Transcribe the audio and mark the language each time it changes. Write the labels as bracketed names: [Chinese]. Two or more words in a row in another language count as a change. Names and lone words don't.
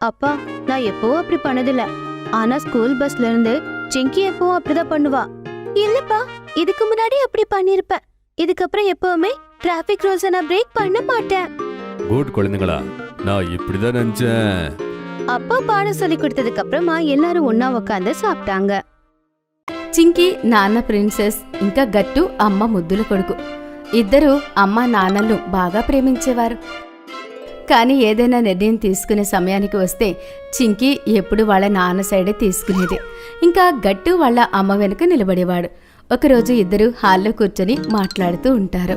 [Tamil] அப்பா, நான் எப்பவும் அப்படி பண்ணதில்ல. ஆனா [English] school bus [Tamil] இருந்து சிங்கி எப்பவும் அப்படிதான் பண்ணுவா. இல்லப்பா, இதுக்கு முன்னாடி அப்படி பண்ணிருப்பேன். இதுக்கப்புறம் எப்பவுமே [English] traffic rules [Tamil] நான் பிரேக் பண்ண மாட்டேன். குட் குழந்தைங்களா, நான் இப்படிதான் நினைச்சேன். அப்பா பாடம் சொல்லி கொடுத்ததுக்கு அப்புறமா எல்லாரும் ஒன்னா உட்காந்து சாப்பிட்டாங்க. [Telugu] చింకీ నాన్న ప్రిన్సెస్ ఇంకా గట్టు అమ్మ ముద్దుల కొడుకు ఇద్దరూ అమ్మ నాన్నలను బాగా ప్రేమించేవారు. కానీ ఏదైనా నిర్ణయం తీసుకునే సమయానికి వస్తే చింకీ ఎప్పుడు వాళ్ళ నాన్న సైడే తీసుకునేది. ఇంకా గట్టు వాళ్ళ అమ్మ వెనుక నిలబడేవాడు. ఒకరోజు ఇద్దరు హాల్లో కూర్చొని మాట్లాడుతూ ఉంటారు.